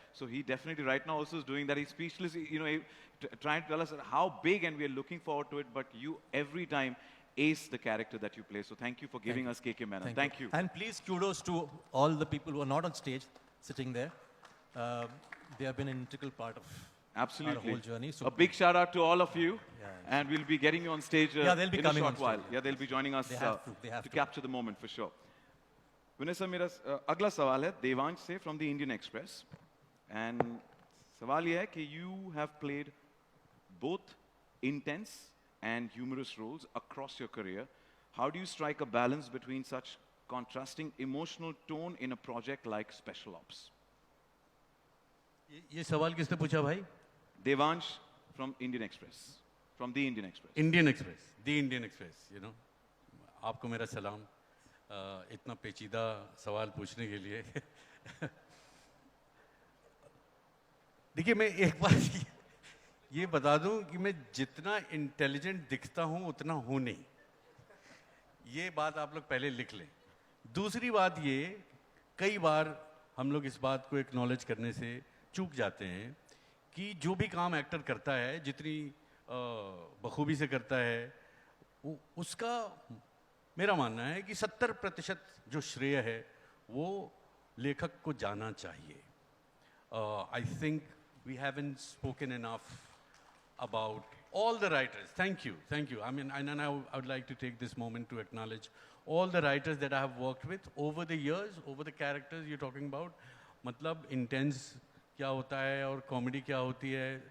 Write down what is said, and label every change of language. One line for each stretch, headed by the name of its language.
English: So he definitely right now also is doing that. He's speechless, you know, trying to tell us how big, and we are looking forward to it, but you every time ace the character that you play. So thank you for giving us KK Menon. Thank you. And please, kudos to all the people who are not on stage, sitting there. They have been an integral part of our whole journey. So a big shout out to all of you. And we'll be getting you on stage they'll be in coming a short while. Yeah, they'll be joining us they have to capture the moment for sure.
Hindi: Vinay sir, मेरा अगला सवाल है देवांश से
English: from the Indian Express. And
Hindi: सवाल ये है कि
English: you have played both intense and humorous roles across your career. How do you strike a balance between such contrasting emotional tone in a project like Special Ops?
Hindi: ये सवाल किसने पूछा भाई?
English: Devansh from Indian Express. From the Indian Express. Indian Express. The Indian Express, you know.
Hindi: आपको मेरा सलाम. इतना पेचीदा सवाल पूछने के लिए. देखिए, मैं एक बात ये बता दूं कि मैं जितना इंटेलिजेंट दिखता हूं उतना हूं नहीं. ये बात आप लोग पहले लिख लें. दूसरी बात ये, कई बार हम लोग इस बात को एक्नॉलेज करने से चूक जाते हैं कि जो भी काम एक्टर करता है, जितनी बखूबी से करता है, उसका मेरा मानना है कि 70% जो श्रेय है वो लेखक को जाना चाहिए.
English: I think we haven't spoken enough about all the writers. Thank you. I mean, and I would like to take this moment to acknowledge all the writers that I have worked with over the years, over the characters you're talking about.
Hindi: मतलब intense क्या होता है और comedy क्या होती है.